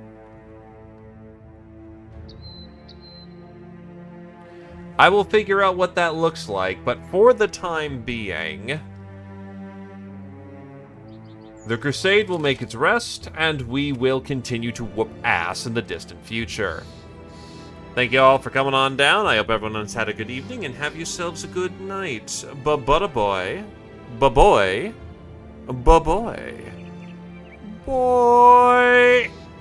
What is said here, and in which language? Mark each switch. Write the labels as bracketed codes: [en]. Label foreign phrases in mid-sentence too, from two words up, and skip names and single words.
[en] I will figure out what that looks like, but for the time being, the Crusade will make its rest, and we will continue to whoop ass in the distant future. Thank you all for coming on down. I hope everyone has had a good evening, and have yourselves a good night. Ba-ba-da-boy. Ba-boy. Ba-boy. Boy.